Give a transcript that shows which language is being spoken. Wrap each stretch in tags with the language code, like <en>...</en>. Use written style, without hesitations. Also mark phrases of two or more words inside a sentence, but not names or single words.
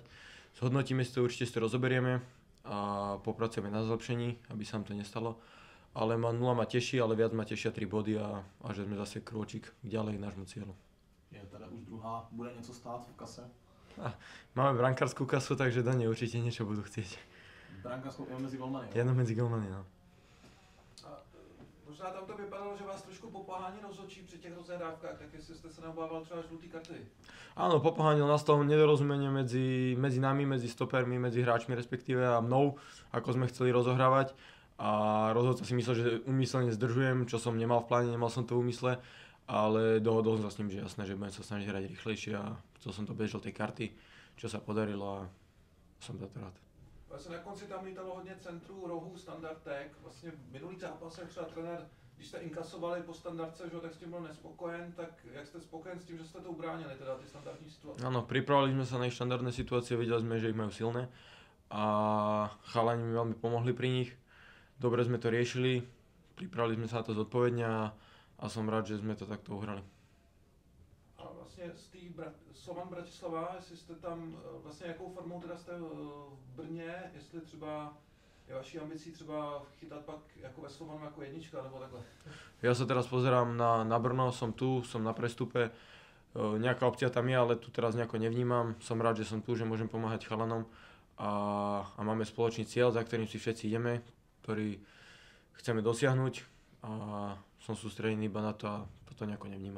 <sk>Zhodnotíme si to, určite si to rozoberieme a popracujeme na zlepšení, aby sa nám to nestalo. Ale 0 ma teší, ale viac ma tešia 3 body a že sme zase krôčik ďalej k nášmu cieľu.</sk> <cs>Je teda už druhá, bude něco stát v kase?</cs> <sk>Máme brankárskú kasu, takže do nej určite niečo budú chcieť.</sk> <cs>Brankářskou jenom mezi golmany, jo?</cs> <sk>Jenom medzi golmany, no.</sk> <cs>A možná tam to vypadalo, že vás trošku popohání rozhodčí při těch rozehrávkách, tak jestli jste se neobával třeba žlutý karty?</cs> <sk>Áno, popohánil, nastalo nedorozumenie medzi nami, medzi stopermi, medzi hráčmi respektíve a mnou, ako sme chceli rozohrávať. A rozhodca si myslel, že úmyselne zdržujem, čo som nemal v pláne, nemal som to v úmysle. Ale dohodol som sa s ním, že jasné, že budem sa snažiť hrať rýchlejšie a chcel som to bez žltej karty, čo sa podarilo a som za to rád.</sk> <cs>Vlastně na konci tam lítalo hodně centrů, rohů, standardek. Vlastně v minulých zápasech třeba trenér, když jste inkasovali po standardce, že, tak s tím byl nespokojen, tak jak jste spokojen s tím, že jste to ubránili, teda ty standardní situace?</cs> <sk>Áno, pripravili sme sa na ich štandardné situácie, vedeli sme, že ich majú silné a chalani mi veľmi pomohli pri nich. Dobre sme to riešili, pripravili sme sa na to zodpovedne a som rád, že sme to takto uhrali.</sk> <cs>A vlastně z té Slovan Bratislava, jestli jste tam, vlastně jakou formou teda jste v Brně, jestli třeba je vaší ambicí třeba chytat pak jako ve Slovanu jako jednička nebo takhle?</cs> <sk>Ja sa teraz pozerám na Brno, som tu, som na prestupe. Nejaká opcia tam je, ale tu teraz nejako nevnímam. Som rád, že som tu, že môžem pomáhať chalanom a máme spoločný cieľ, za ktorým si všetci ideme, ktorý chceme dosiahnuť a som sústredený iba na to a toto nejako nevnímam.</sk>